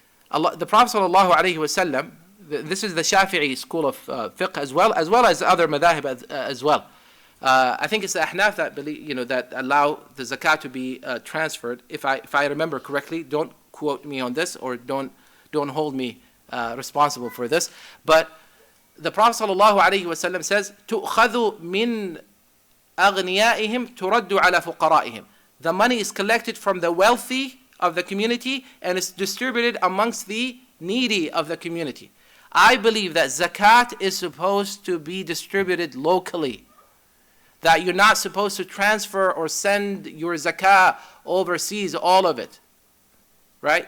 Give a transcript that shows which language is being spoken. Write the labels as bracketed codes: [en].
[en] The Prophet ﷺ, this is the Shafi'i school of fiqh as well as other madahib as well. I think it's the Ahnaf that believe, that allow the zakat to be transferred. If I remember correctly, don't quote me on this, or don't hold me responsible for this. But the Prophet ﷺ says, [ar] "تُؤْخَذُ مِنْ أَغْنِيَائِهِمْ تُرَدُّ عَلَى فُقَرَائِهِمْ." [en] The money is collected from the wealthy of the community and is distributed amongst the needy of the community. I believe that zakat is supposed to be distributed locally. That you're not supposed to transfer or send your zakah overseas, all of it. Right?